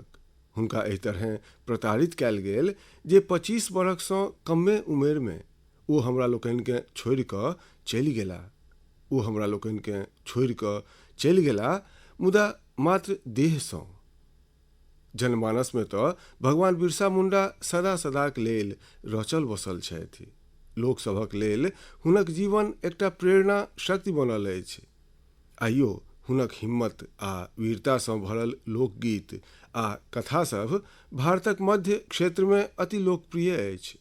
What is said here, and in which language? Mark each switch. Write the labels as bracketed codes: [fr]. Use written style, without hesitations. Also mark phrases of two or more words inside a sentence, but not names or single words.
[mai] हुनका एहि तरह प्रताड़ित कयल गेल जे 25 बरखसँ कमे उमेर में ओ हमरा लोकनि के छोड़ि कऽ चलि गेला। ओ हमरा लोकनि के छोड़ि कऽ चलि गेला, मुदा मात्र देहसँ। जनमानस में तऽ भगवान बिरसा मुंडा सदा सदाक लेल रचल बसल छथि। लोक सभक लेल हुनक जीवन एकटा प्रेरणा शक्ति बनल अछि। आइयो हुनक हिम्मत आ वीरतासँ भरल लोकगीत आ कथा सब भारतक मध्य क्षेत्र में अति लोकप्रिय अछि।